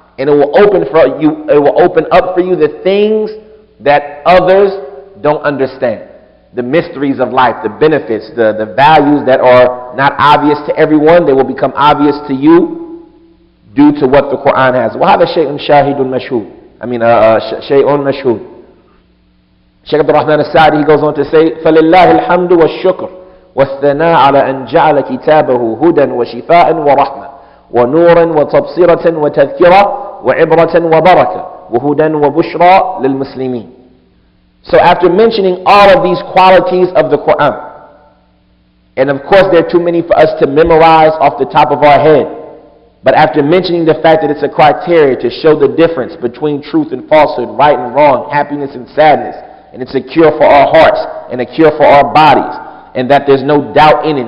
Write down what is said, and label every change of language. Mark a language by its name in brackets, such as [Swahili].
[English] And it will open up for you the things that others don't understand. The mysteries of life, the benefits, the values that are not obvious to everyone, they will become obvious to you due to what the Quran has. [Arabic] وَهَذَا شَيْءٌ شَاهِدٌ مَشْهُودٌ شَيْءٌ مَشْهُودٌ. Shaykh Abdul-Rahman al-Sa'di, [English] he goes on to say, [Arabic] فَلِلَّهِ الْحَمْدُ وَالشُّكْرُ وَالثَّنَاءُ عَلَى أَنْ جَعَلَ كِتَابَهُ هُدًى وَشِفَاءً وَرَحْمَةً وَنُورًا وَتَبْصِرَةً وَتَذْكِرَةً وَعِبْرَةً وَبَرَكَةً وَهُدًى وَبُشْرَى لِلْمُسْلِمِينَ. [English] So after mentioning all of these qualities of the Quran, And of course, there are too many for us to memorize off the top of our head. But after mentioning the fact that it's a criteria to show the difference between truth and falsehood, right and wrong, happiness and sadness, and it's a cure for our hearts and a cure for our bodies, and that there's no doubt in it.